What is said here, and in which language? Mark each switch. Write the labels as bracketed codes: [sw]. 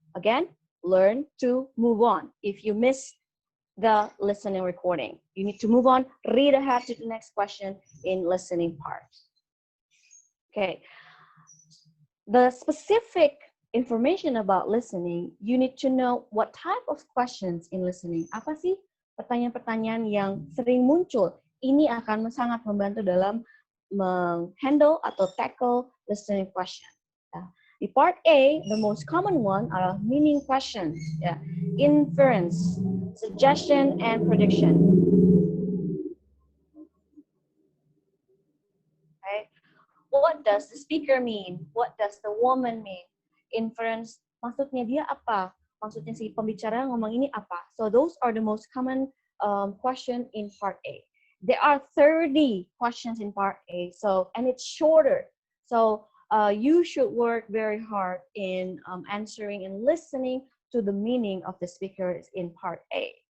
[en] Again, learn to move on. If you miss the listening recording, you need to move on, read ahead to the next question in listening part. Okay, the specific information about listening, you need to know what type of questions in listening. [id] Apa sih pertanyaan-pertanyaan yang sering muncul? Ini akan sangat membantu dalam menghandle atau [en] tackle listening question. Di part A, the most common one are meaning questions, inference, suggestion, and prediction. Okay. What does the speaker mean? What does the woman mean? [id] Inference, maksudnya dia apa? Maksudnya si pembicara ngomong ini apa? [en] So those are the most common question in part A. There are 30 questions in part A, and it's shorter. So you should work very hard in answering and listening to the meaning of the speakers in part A.